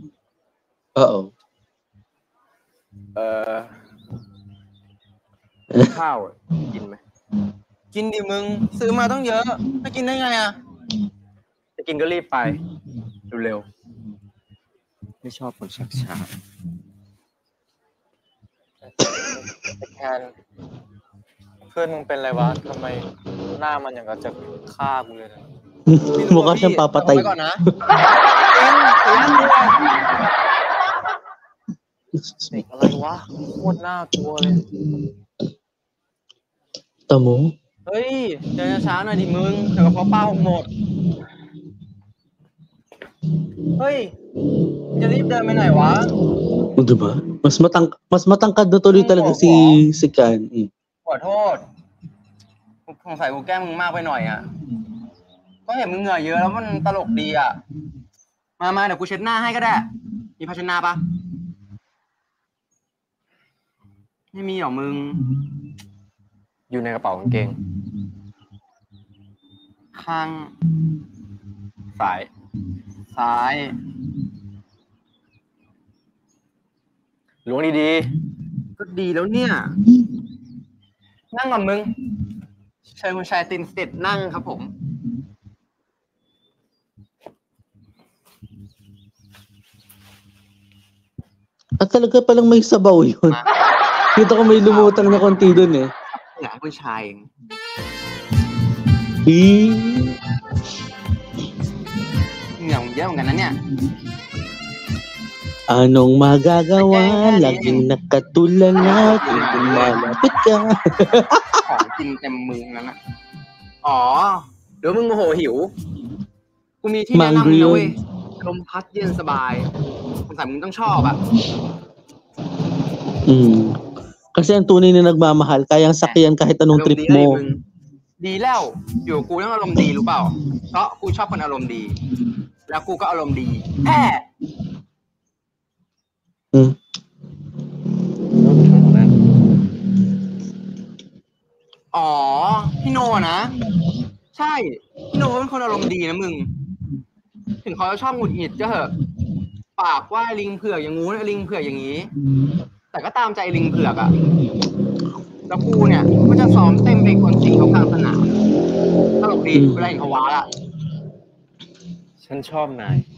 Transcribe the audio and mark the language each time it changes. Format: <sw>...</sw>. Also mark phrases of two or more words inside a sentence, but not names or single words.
<th>ข้าวกินไหมกินดิมึงซื้อมาต้องเยอะไม่กินได้ไงอ่ะจะกินก็รีบไปเร็วๆไม่ชอบคนชักช้าแคนเพื่อนมึงเป็นอะไรวะทำไมหน้ามันอย่างกับจะฆ่ากูเลยนะ</th> <tl>Mukha siyang papatay.</tl> <th>ก่อนนะเด็กอะไรวะโคตรน่ากลัวเลย</th> <tl>Tamo?</tl> <th>เฮ้ยเดินช้าหน่อยดิมึงเดี๋ยวกระเพาะปลาผมหมดเฮ้ยจะรีบเดินไปไหนวะ</th> <tl>Diba? Mas matangkad na tuloy talaga si Kan.</tl> <th>ขอโทษสงสัยกูแกล้งมึงมากไปหน่อยอ่ะก็เห็นมึงเหงื่อเยอะแล้วมันตลกดีอ่ะมาเดี๋ยวกูเช็ดหน้าให้ก็ได้มีผ้าเช็ดหน้าปะ ไม่มีหรอมึงอยู่ในกระเป๋ากางเกงข้างซ้าย ซ้ายล้วงดีๆ ก็ดีแล้วเนี่ย นั่งก่อนมึง เชิญคุณชายตินสเต็ดนั่งครับผม</th> <tl>At talaga palang may sabaw yun. Kita ko may lumutang na konti dun eh.</tl> <th>เหนือคุณชายเอง เหงื่อผมเยอะเหมือนกันนะเนี่ย</th> <tl>Anong magagawa? Laging nakatulala kung malapit ka.</tl> <th>ของกินเต็มมือนั้นนะอ๋อ เดี๋ยวมึงโมโหหิว กูมีที่แนะนำนะเว้ย ลมพัดเย็นสบายสงสัยมึงต้องชอบอ่ะ</th> <tl>Kasi ang tunay na nagmamahal, kayang sakyan kahit anong trip mo.</tl> <th>ดีแล้ว อยู่กูต้องอารมณ์ดีรู้เปล่า เพราะกูชอบคนอารมณ์ดี แล้วกูก็อารมณ์ดีแฮ่ อ๋อ พี่โนนะ ใช่ พี่โนเป็นคนอารมณ์ดีนะมึง ถึงเขาจะชอบหงุดหงิดก็เถอะ ปากว่าลิงเผือกอย่างงู้นลิงเผือกอย่างนี้ แต่ก็ตามใจลิงเผือกอะแล้วกูเนี่ยก็จะซ้อมเต้นเป็นคนจริงเขากลางสนามตลกดีเวลาเห็นเขาว้าอะฉันชอบนาย</th>